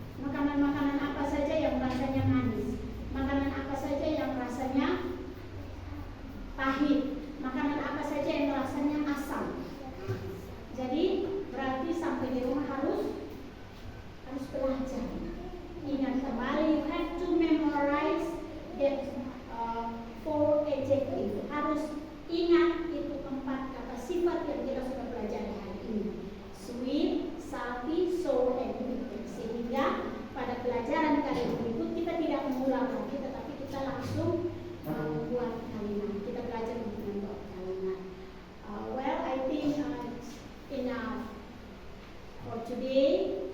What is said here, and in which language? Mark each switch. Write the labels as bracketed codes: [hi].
[id] Makanan-makanan apa saja yang rasanya manis? Makanan apa saja yang rasanya pahit? Makanan apa saja yang rasanya asam? Jadi berarti sampai di rumah harus belajar. Ingat kembali, [en] you have to memorize that 4 adjective. [id] Harus ingat itu 4 kata sifat yang kita sudah belajar hari ini. [en] Sweet, salty, sour, and bitter. [id] Sehingga pada pelajaran kali berikut kita tidak mengulang lagi, tetapi kita langsung membuat kalimat. Kita belajar untuk membuat kalimat. [en] Well, I think it's enough for today.